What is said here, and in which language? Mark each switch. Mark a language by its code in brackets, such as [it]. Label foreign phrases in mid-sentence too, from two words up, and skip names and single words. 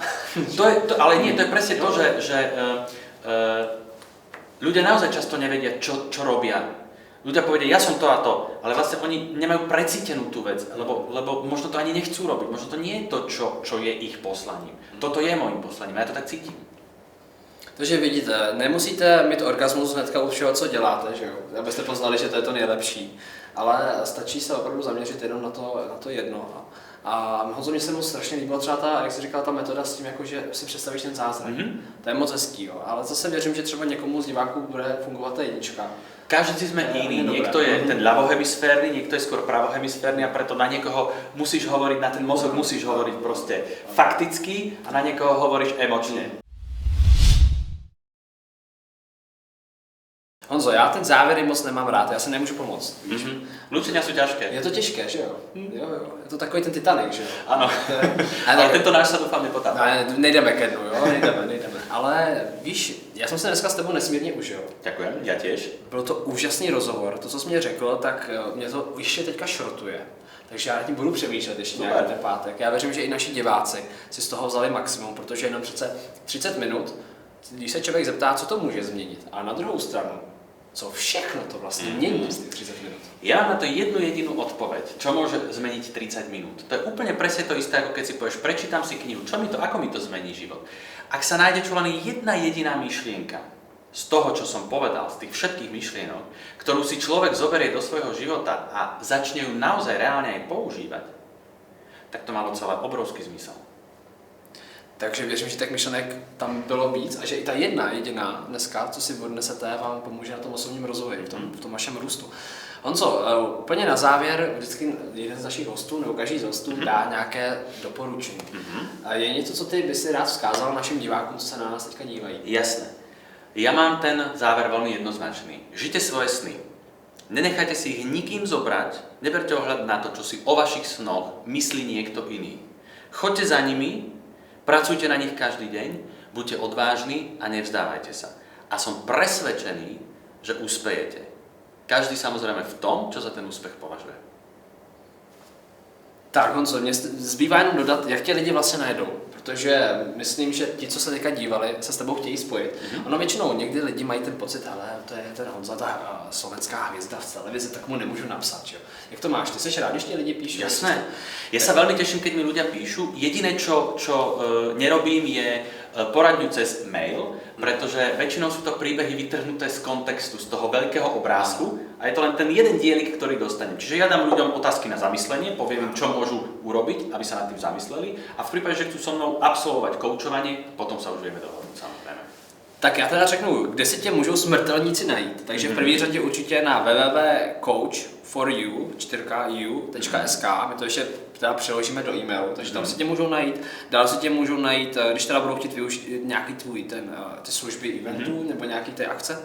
[sk] Ale nie, to je presne to, že ľudia naozaj často nevedia, čo robia. Ľudia povedia, ja som to a to, ale vlastne oni nemajú precítenú tú vec, lebo možno to ani nechcú robiť, možno to nie je to, čo je ich poslaním. Toto je môjim poslaním, ja to tak cítim. [cs] Takže vidíte, nemusíte mít orgasmus hnedka u všeho, co děláte, že jo? Abyste poznali, že to je to nejlepší. Ale stačí se opravdu zaměřit jenom na to jedno. A Honzo, mě se mu strašně líbilo třeba ta, jak jsi říkal, ta metoda s tím, jako, že si představíš ten zázrak. To je moc hezký, jo. Ale zase věřím, že třeba někomu z diváků bude fungovat ta jednička. [sk] Každý sme iný, niekto je ten ľavohemisférny, niekto je skôr pravohemisférny a preto na niekoho musíš hovoriť, na ten mozog musíš hovoriť proste fakticky a na niekoho hovoríš emočne. [cs] Honzo, já ten závěry moc nemám rád, já se nemůžu pomoct. [sk] Lúčenia sú ťažké. [cs] Je to těžké, že jo? Jo. Je to takový ten Titanic, že jo? [sk] Áno. Ale tento náš sa dúfam nepotápa. [cs] Nejdeme ke dnu, jo? Nejdeme. Ale víš, já jsem se dneska s tebou nesmírně užil. [sk] Ďakujem, ja tiež. [cs] Byl to úžasný rozhovor, to, co jsi mě řekl, tak mě to ještě teďka šrotuje. Takže já nad tím budu přemýšlet ještě nějaký ten pátek. Já věřím, že i naši diváci si z toho vzali maximum, protože jenom přece 30 minut, když se člověk zeptá, co to může změnit. A na druhou stranu, co všechno to [sk] vlastne mení z tých 30 minút? Ja mám na to jednu jedinú odpoveď, čo môže zmeniť 30 minút. To je úplne presne to isté, ako keď si povieš, prečítam si knihu, ako mi to zmení život. Ak sa nájde čo len jedna jediná myšlienka z toho, čo som povedal, z tých všetkých myšlienok, ktorú si človek zoberie do svojho života a začne ju naozaj reálne aj používať, tak to malo celé obrovský zmysel. [cs] Takže věřím, že těch myšlenek tam bylo víc a že i ta jedna jediná dneska, co si odnesete, vám pomůže na tom osobním rozvoji, v tom vašem růstu. Honzo, úplně na závěr, vždycky jeden z našich hostů, nebo každý z hostů dá nějaké doporučení. A je něco, co ty by si rád vzkázal našim divákům, co se na nás teďka dívají? [sk] Jasné. Ja mám ten záver veľmi jednoznačný. Žite svoje sny. Nenechajte si ich nikým zobrať, neberte ohľad na to, čo si o vašich snoch myslí niekto iný. Choďte za nimi, pracujte na nich každý deň, buďte odvážni a nevzdávajte sa. A som presvedčený, že uspejete. Každý samozrejme v tom, čo za ten úspech považuje. [cs] Tak Honzo, mě zbývá jenom dodat, jak tě lidi vlastně najdou. protože myslím, že ti, co se teďka dívali, se s tebou chtějí spojit. Ono většinou někdy lidi mají ten pocit, hele, to je ten Honza, ta slovenská hvězda v televizi, tak mu nemůžu napsat, že jo. Jak to máš? Ty seš rád, když ti lidi píšu? [sk] Jasné. Ja sa veľmi teším, keď mi ľudia píšu. Jediné, čo nerobím, je poradňu cez mail, pretože väčšinou sú to príbehy vytrhnuté z kontextu, z toho veľkého obrázku a je to len ten jeden dielik, ktorý dostanem. Čiže ja dám ľuďom otázky na zamyslenie, poviem im, čo môžu urobiť, aby sa nad tým zamysleli a v prípade, že chcú so mnou absolvovať koučovanie, potom sa už vieme dohodnúť, samozrejme. [cs] Tak já teda řeknu, kde si tě můžou smrtelníci najít. Takže v první řadě určitě na www.coach4u.sk, my to ještě teda přeložíme do e-mailu, takže tam si tě můžou najít. Dál si tě můžou najít, když teda budou chtít využít nějaký tvůj ty služby eventů nebo nějaký ty akce.